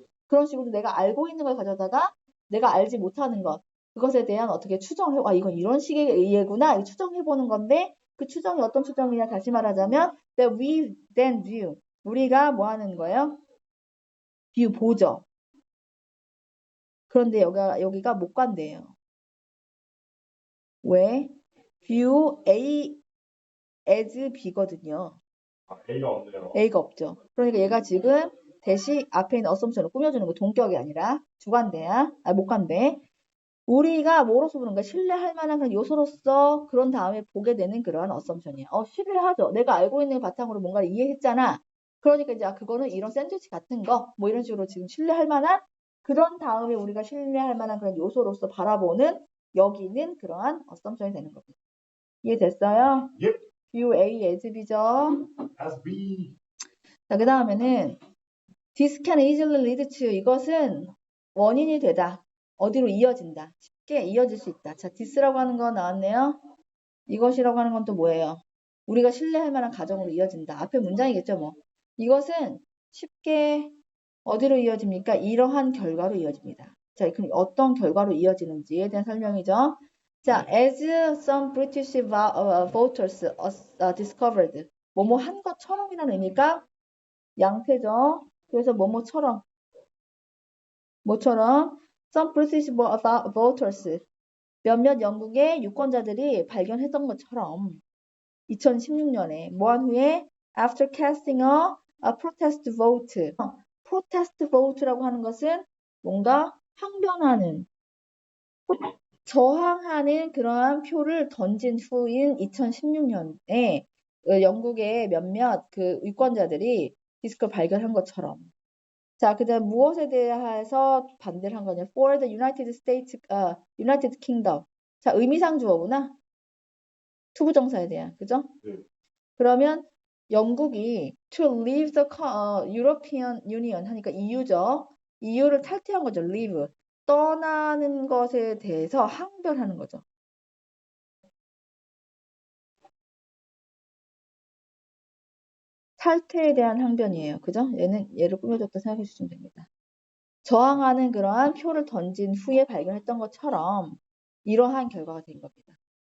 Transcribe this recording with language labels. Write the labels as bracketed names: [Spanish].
[Korean] 그런 식으로 내가 알고 있는 걸 가져다가 내가 알지 못하는 것, 그것에 대한 어떻게 추정을 해, 아, 이건 이런 식의 이해구나. 추정해보는 건데, 그 추정이 어떤 추정이냐, 다시 말하자면, [English] that we then view. [Korean] 우리가 뭐 하는 거예요? view, 보죠. 그런데 여기가 못 간대요. 왜? [English] view A as B거든요. [Korean] 아, A가 없네요. A가 없죠. 그러니까 얘가 지금 대시 앞에 있는 assumption을 꾸며주는 거 동격이 아니라 주관대야. 아, 못 간대. 우리가 뭐로서 보는가? 신뢰할 만한 그런 요소로서 그런 다음에 보게 되는 그러한 assumption이야. 신뢰하죠. 내가 알고 있는 바탕으로 뭔가를 이해했잖아. 그러니까 이제 그거는 이런 샌드위치 같은 거, 뭐 이런 식으로 지금 신뢰할 만한 그런 다음에 우리가 신뢰할 만한 그런 요소로서 바라보는 여기는 그러한 assumption이 되는 겁니다. 이해됐어요? 예. [English] view A as B죠. As B. [Korean] 자, 그 다음에는 [English] this can easily lead to [Korean] 이것은 원인이 되다. 어디로 이어진다. 쉽게 이어질 수 있다. 자, this라고 하는 거 나왔네요. 이것이라고 하는 건 또 뭐예요? 우리가 신뢰할 만한 가정으로 이어진다. 앞에 문장이겠죠, 뭐. 이것은 쉽게 어디로 이어집니까? 이러한 결과로 이어집니다. 자, 그럼 어떤 결과로 이어지는지에 대한 설명이죠. [English] 자, as some British voters discovered. [Korean] 뭐뭐 한 것처럼이라는 의미가 양태죠. 그래서 뭐뭐처럼 뭐처럼 [English] some British voters [Korean] 몇몇 영국의 유권자들이 발견했던 것처럼 2016년에 뭐한 후에 [English] after casting a protest vote [Korean] protest vote라고 하는 것은 뭔가 항변하는 저항하는 그러한 표를 던진 후인 2016년에 영국의 몇몇 그 유권자들이 디스크를 발견한 것처럼 자, 그 다음 무엇에 대해서 반대를 한 거냐? [English] For the United States, United Kingdom. [Korean] 자, 의미상 주어구나. 투부정사에 대한, 그죠? 네. 그러면 영국이 [English] to leave the European Union [Korean] 하니까 [English] EU죠. [Korean] EU를 탈퇴한 거죠. leave. 떠나는 것에 대해서 항변하는 거죠. 탈퇴에 대한 항변이에요. 그죠? 얘를 꾸며줬다 생각해 주시면 됩니다. 저항하는 그러한 표를 던진 후에 발견했던 것처럼 이러한 결과가 된 겁니다.